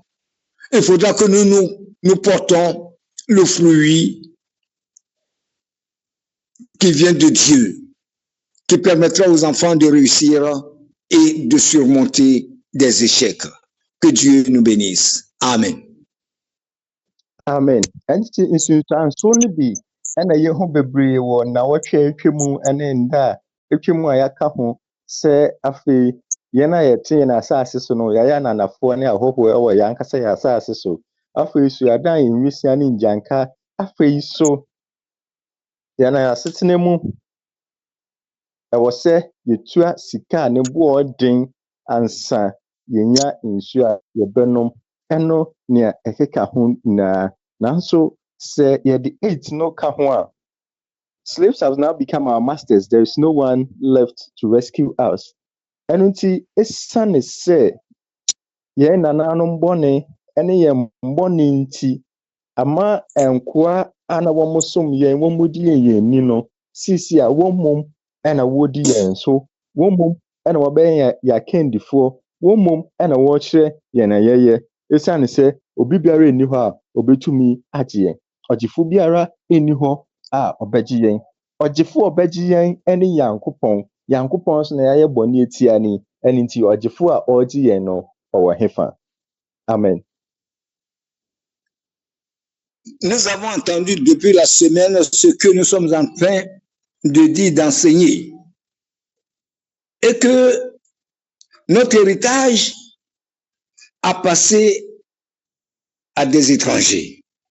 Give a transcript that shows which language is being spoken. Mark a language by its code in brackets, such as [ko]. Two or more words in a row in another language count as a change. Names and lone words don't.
[fr] Il faudra que nous portons le fruit qui vient de Dieu, qui permettra aux enfants de réussir et de surmonter des échecs. Que Dieu nous bénisse. Amen. Amen. [ak] Ɛnti nsunsuanso no bi ɛna yɛn ho bebree wɔ nnawɔtwe atwa mu ɛne nda a atwa mu a yɛaka ho sɛ afei yɛn a yɛte yɛn asase so no yɛayɛ ananafoɔ ne ahɔhoɔ ɛwɔ yɛn ankasa yɛn asase so. Afei so yɛadan yɛn nwisia ne ngyanka. Afei so yɛn asetena mu ɛwɔ sɛ yɛtua sika a ne boɔ ɔden ansa yɛnya nsuo a yɛbɛnom ɛno nea ɛkeka ho nyinaa. Nanso sɛ yɛde 8 no ka ho a [en] slaves have now become our masters. There is no one left to rescue us. [ak] Ɛno nti ɛsiane sɛ yɛn nananom bɔne ɛne yɛn bɔne nti ama nkoa a na wɔn som yɛn wɔn mu di yɛn ni no sisi a wɔn mom ɛna wɔdi yɛn so wɔn mom ɛna wɔbɛyɛ yɛakandifoɔ wɔn mom ɛna wɔkyerɛ yɛn ayɛyɛ ɛsiane sɛ obi biara nni hɔ a obetumi agye yɛn ɔgyefo biara nni hɔ a ɔbɛgye yɛn ɔgyefo a ɔbɛgye yɛn ɛne Nyankopɔn nso na yɛayɛ bɔne etia ni ɛne nti ɔgyefo a ɔregye yɛn no ɔwɔ hefa. Amen. [fr] Nous avons entendu depuis la semaine ce que nous sommes en train de dire, d'enseigner. Et que notre héritage a passé à des étrangers.